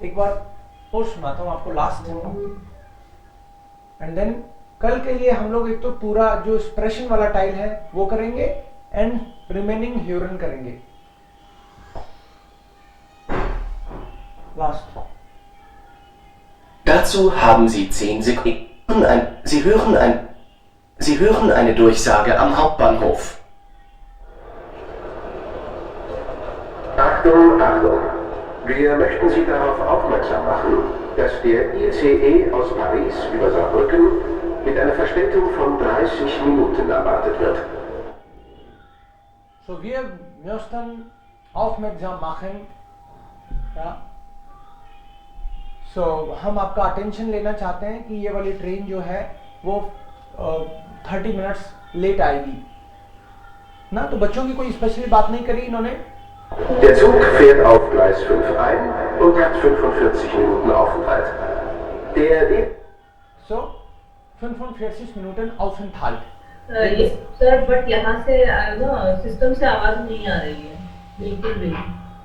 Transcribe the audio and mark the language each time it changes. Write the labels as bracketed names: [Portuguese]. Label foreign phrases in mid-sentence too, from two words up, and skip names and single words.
[Hindi] एक बार और सुनाता हूँ आपको लास्ट, [English] and then [Hindi] कल के लिए हम लोग एक तो पूरा जो एक्सप्रेशन वाला टाइल है वो करेंगे [English] and remaining [Hindi] ह्यूरन करेंगे। लास्ट। [German] Dazu haben Sie 10 Sekunden. Sie hören eine Durchsage am Hauptbahnhof. Achtung, Achtung! Wir möchten Sie darauf aufmerksam machen, dass der ICE aus Paris über Saarbrücken mit einer Verspätung von 30 Minuten erwartet wird. So, wir möchten aufmerksam machen, ja, [Hindi] हम आपका अटेंशन लेना चाहते हैं कि ये वाली ट्रेन जो है वो 30 मिनट्स लेट आएगी ना। तो बच्चों की कोई स्पेशली बात नहीं करी इन्होंने। [German] Der Zug fährt auf Gleis 5 ein und hat 45 Minuten Aufenthalt. So 45 Minuten Aufenthalt. [Hindi] सर बट यहाँ से सिस्टम से आवाज नहीं आ रही है बिल्कुल भी।